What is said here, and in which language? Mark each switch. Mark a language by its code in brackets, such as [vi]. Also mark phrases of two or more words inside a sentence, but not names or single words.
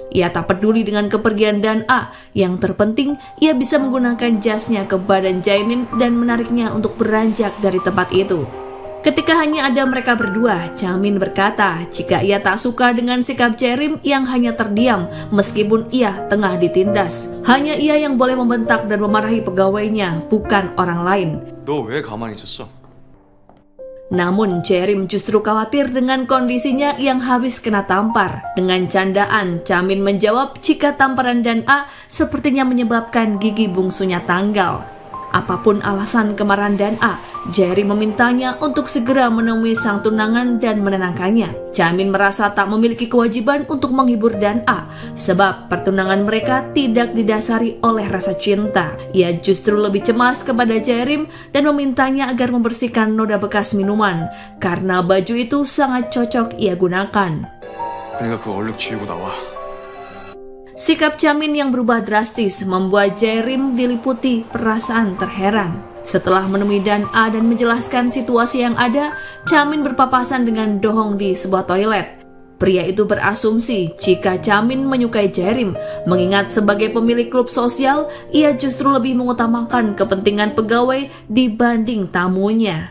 [id] Ia tak peduli dengan kepergian Dan A. Yang terpenting, ia bisa menggunakan jasnya ke badan Chaemin dan menariknya untuk beranjak dari tempat itu. Ketika hanya ada mereka berdua, Chaemin berkata jika ia tak suka dengan sikap Jaerim yang hanya terdiam meskipun ia tengah ditindas. Hanya ia yang boleh membentak dan memarahi pegawainya, bukan orang lain. [ko] 너 왜 가만히 있었어? [id] Namun Jaerim justru khawatir dengan kondisinya yang habis kena tampar. Dengan candaan, Chaemin menjawab jika tamparan Dan A sepertinya menyebabkan gigi bungsunya tanggal. Apapun alasan kemarahan Dan A, Jaerim memintanya untuk segera menemui sang tunangan dan menenangkannya. Chaemin merasa tak memiliki kewajiban untuk menghibur Dan A, sebab pertunangan mereka tidak didasari oleh rasa cinta. Ia justru lebih cemas kepada Jaerim dan memintanya agar membersihkan noda bekas minuman, karena baju itu sangat cocok ia gunakan. [ko] 그러니까 그거 얼른 지우고 나와. [id] Sikap Chaemin yang berubah drastis membuat Jaerim diliputi perasaan terheran. Setelah menemui Dan A dan menjelaskan situasi yang ada, Chaemin berpapasan dengan Dohong di sebuah toilet. Pria itu berasumsi jika Chaemin menyukai Jaerim, mengingat sebagai pemilik klub sosial, ia justru lebih mengutamakan kepentingan pegawai dibanding tamunya.